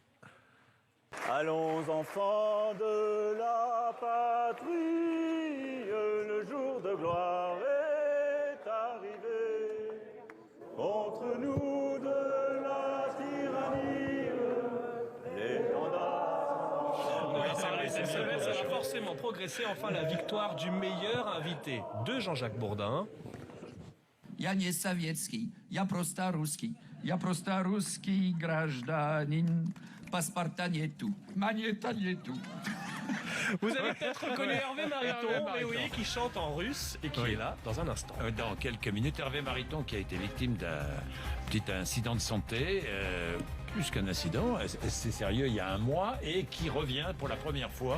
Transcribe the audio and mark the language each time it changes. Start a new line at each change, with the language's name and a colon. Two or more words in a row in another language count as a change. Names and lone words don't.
French: Allons enfants de la patrie, le jour de gloire est arrivé. Contre nous de la tyrannie, l'étendard. Oui, c'est vrai, cette semaine, ça va forcément progresser. Enfin, la victoire du meilleur invité de Jean-Jacques Bourdin.
Russian: Я не советский, я просто русский гражданин. Паспорта нету, монета нету.
French: Vous avez peut-être reconnu Hervé Mariton, Hervé mais Mariton. oui, qui chante en russe et qui Oui. est là dans un instant. Dans quelques minutes, Hervé Mariton qui a été victime d'un petit incident de santé, plus qu'un incident, c'est sérieux, il y a un mois, et qui revient pour la première fois